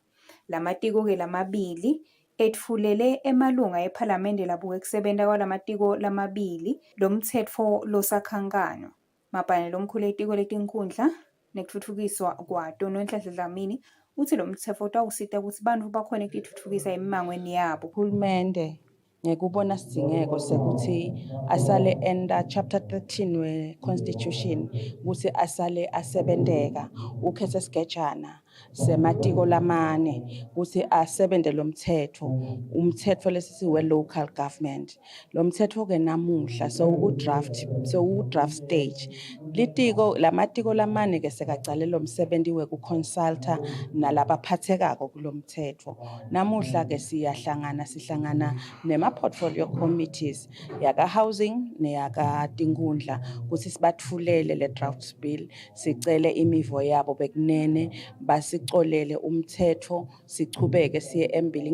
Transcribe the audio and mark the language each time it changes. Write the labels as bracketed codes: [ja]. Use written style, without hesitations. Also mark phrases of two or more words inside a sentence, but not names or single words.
[ss] Lamatiko-ke lamabili etfulele emalunga ePhalamende labuke kusebenta kwalamatiko lamabili lomtsetfo losakhankanywa. Mabhalane lomkhulu etiko letinkhundla nekutfutfukiswa kwato Nonhlanhla Dlamini uthi lo mtsetfo utawusita ukuthi bantfu bakhone kutitfutfukisa emimangweni yabo. Uhulumende ngekubona sidingeko sekuthi asale enda chapter 13 we-constitution ukuthi asale asebenteka ukhethe skejana sematiko lamane ukuthi asebente lo mthetho umthetho lesisi we- [en] local government. [ss] Lo mthetho-ke namuhla so- [en] draft stage [ss] lamatiko lamane-ke sekacale lo msebenzi wekuconsulta nalabaphathekako kulo mthetho. Namuhla-ke sihlangana nema- [en] portfolio committees [ss] yaka-housing neyaka-tinkhundla ukuthi sibatfulele le [en] draft bill [ss] sicele imivo yabo bekunene basicolele umthetho sichubeke siye embili.